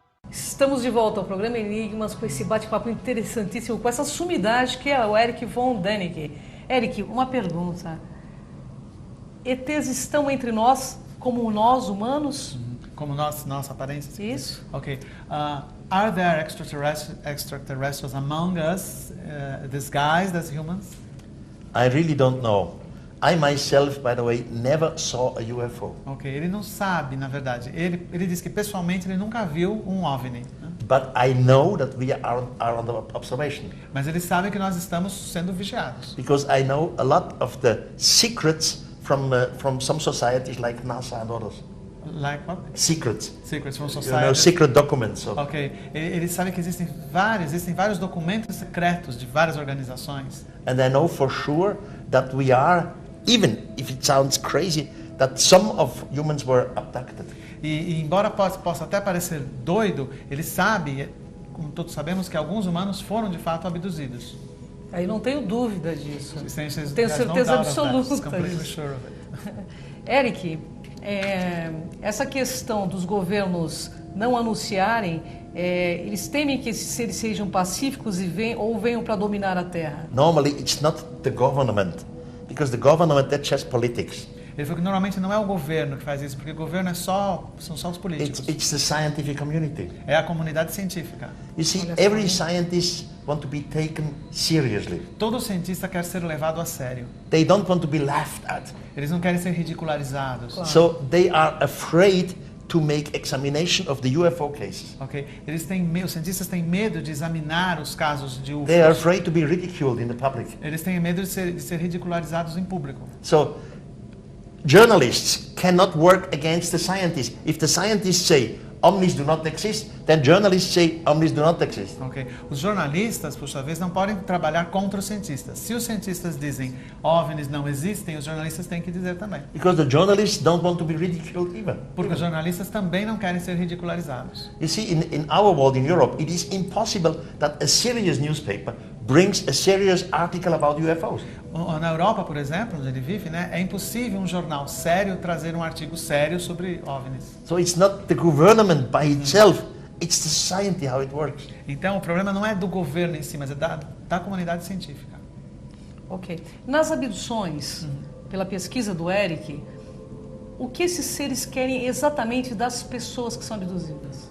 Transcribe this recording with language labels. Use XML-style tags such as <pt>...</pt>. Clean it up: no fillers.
<pt>Estamos de volta ao programa Enigmas com esse bate-papo interessantíssimo, com essa sumidade que é o Eric von Däniken. Eric, uma pergunta. ETs estão entre nós como nós, humanos? Como nossa aparência. Isso.</pt> <en>Okay. Are there extraterrestrials among us, disguised as humans? I really don't know. I myself, by the way, never saw a UFO.</en> <pt>Ok, ele não sabe, na verdade. Ele diz que pessoalmente ele nunca viu um OVNI. Né?</pt> <en>But I know that we are under observation.</en> <pt>Mas ele sabe que nós estamos sendo vigiados.</pt> <en>Because I know a lot of the secrets from some societies like NASA and others. Like what? Secrets. Secrets from You know, society. secret documents.</en> <pt>Ok, ele sabe que existem vários documentos secretos de várias organizações.</pt> <en>And I know for sure that we are, even if it sounds crazy, that some of humans were abducted.</en> <pt>E embora possa até parecer doido, ele sabe, como todos sabemos, que alguns humanos foram de fato abduzidos. Aí não tenho dúvida disso. Tenho Tenho certeza absoluta</pt> <en>Completely</en> <pt>disso.</pt> <en>sure of it.</en> <pt>Eric, essa questão dos governos não anunciarem, eles temem que esses seres sejam pacíficos e venham para dominar a Terra.</pt> <en>Normally, it's not the government, because the government, that's just politics.</en> <pt>Ele falou que normalmente não é o governo que faz isso, porque o governo são só os políticos.</pt> <en>It's the scientific community.</en> <pt>É a comunidade científica.</pt> <en>You see, every scientist want to be taken seriously.</en> <pt>Todo cientista quer ser levado a sério.</pt> <en>They don't want to be laughed at.</en> <pt>Eles não querem ser ridicularizados. Claro.</pt> <en>So they are afraid to make examination of the UFO cases. Ok?</en> <pt>Os cientistas têm medo de examinar os casos de</pt> <en>They are</en> <pt>UFOs.</pt> <en>afraid to be ridiculed in the public.</en> <pt>Eles têm medo de ser ridicularizados em público.</pt> <en>So journalists cannot work against the scientists. If the scientists say omnis do not exist, then journalists say omnis do not exist. Ok?</en> <pt>Os jornalistas, por sua vez, não podem trabalhar contra os cientistas. Se os cientistas dizem OVNIs não existem, os jornalistas têm que dizer também.</pt> <en>Because the journalists don't want to be ridiculed either.</en> <pt>Porque os jornalistas também não querem ser ridicularizados.</pt> <en>You see, in our world, in Europe, it is impossible that a serious newspaper brings a serious article about UFOs.</en> <pt>Na Europa, por exemplo, onde ele vive, né, é impossível um jornal sério trazer um artigo sério sobre OVNIs.</pt> <en>So it's not the government by itself, it's the society, how it works.</en> <pt>Então, o problema não é do governo em si, mas é da comunidade científica. Ok. Nas abduções, pela pesquisa do Eric, o que esses seres querem exatamente das pessoas que são abduzidas?</pt>